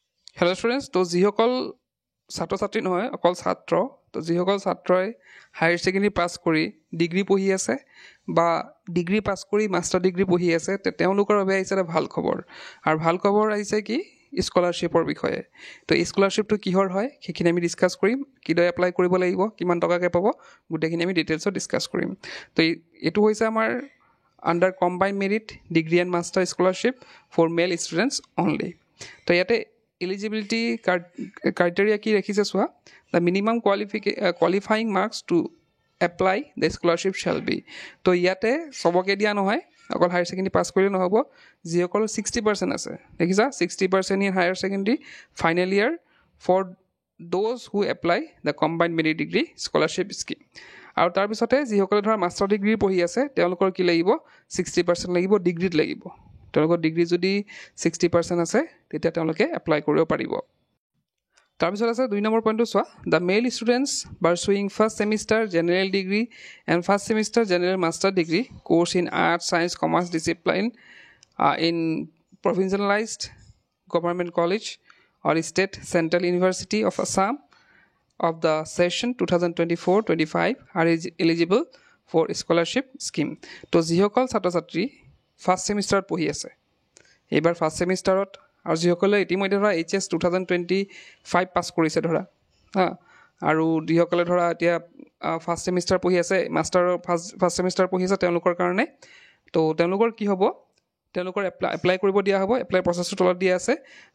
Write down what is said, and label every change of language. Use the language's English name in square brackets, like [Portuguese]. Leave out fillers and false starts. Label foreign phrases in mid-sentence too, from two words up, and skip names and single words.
[English] Hello students, [Assamese] তো যিসকল ছাত্ৰ ছাত্ৰী নহয় অকল ছাত্ৰ তো যিসকল ছাত্ৰই [English] higher secondary [Assamese] পাছ কৰি ডিগ্ৰী পঢ়ি আছে বা ডিগ্ৰী পাছ কৰি [English] master degree [Assamese] পঢ়ি আছে তেওঁলোকৰ বাবে আহিছে এটা ভাল খবৰ আৰু ভাল খবৰ আহিছে কি স্কলাৰশ্বিপৰ বিষয়ে তো স্কলাৰশ্বিপটো কিহৰ হয় সেইখিনি আমি ডিছকাছ কৰিম কিদৰে এপ্লাই কৰিব লাগিব কিমান টকাকৈ পাব গোটেইখিনি আমি ডিটেইলছত ডিছকাছ কৰিম তো এইটো হৈছে আমাৰ [English] under combined merit degree and master scholarship for male students only [Assamese] তো ইয়াতে [English] eligibility criteria [Assamese] কি ৰাখিছে চোৱা [English] the minimum qualifying marks to apply the scholarship shall [Assamese] be তো ইয়াতে সবকে দিয়া নহয় অকল [English] higher secondary [Assamese] পাছ কৰিলে নহ'ব যিসকলৰ 60% আছে দেখিছা 60% [English] in higher secondary final year for those who apply the combined merit degree scholarship scheme [Assamese] আৰু তাৰপিছতে যিসকলে ধৰা [English] master degree [Assamese] পঢ়ি আছে তেওঁলোকৰ কি লাগিব 60% লাগিব ডিগ্ৰীত লাগিব তেওঁলোকৰ ডিগ্ৰী যদি 60% আছে তেতিয়া তেওঁলোকে এপ্লাই কৰিব পাৰিব তাৰপিছত আছে 2 নম্বৰ পইণ্টটো চোৱা [English] the male students pursuing first semester general degree and first semester general master degree course in arts science commerce discipline in provincialized government college or state central university of Assam of the session 2024-25 are eligible for scholarship scheme [Assamese] তো যিসকল ছাত্ৰ ছাত্ৰী [English] first semesterত [Assamese] পঢ়ি আছে এইবাৰ [English] first semesterত [Assamese] আৰু যিসকলে ইতিমধ্যে ধৰা HS 2025 পাছ কৰিছে ধৰা আৰু যিসকলে ধৰা এতিয়া [English] first semester [Assamese] পঢ়ি আছে মাষ্টাৰৰ [English] first semester [Assamese] পঢ়ি আছে তেওঁলোকৰ কাৰণে তো তেওঁলোকৰ কি হ'ব তেওঁলোকৰ এপ্লাই কৰিব দিয়া হ'ব [English] apply processটো [Assamese] তলত দিয়া আছে তো